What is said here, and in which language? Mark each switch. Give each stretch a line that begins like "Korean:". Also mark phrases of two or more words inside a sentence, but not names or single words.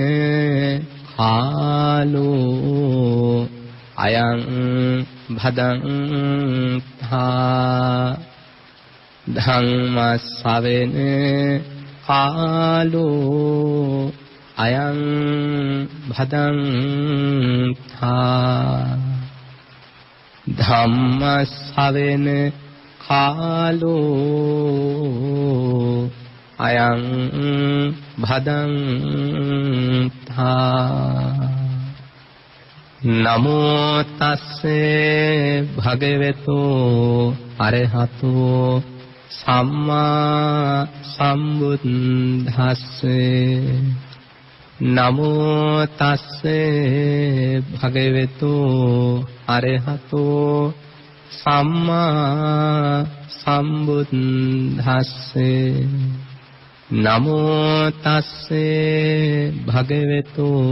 Pali: කාලෝ අයං භදංතා ධම්ම ශ්‍රවණ කාලෝ අයං භදංතා ධම්ම ශ්‍රවණ කාලෝ අයං භදංතා නමෝ තස්සේ භගවතු අරහතෝ සම්මා සම්බුද්දස්සේ නමෝ තස්සේ භගවතු අරහතෝ සම්මා සම්බුද්දස්සේ නමෝ තස්සේ භගවතු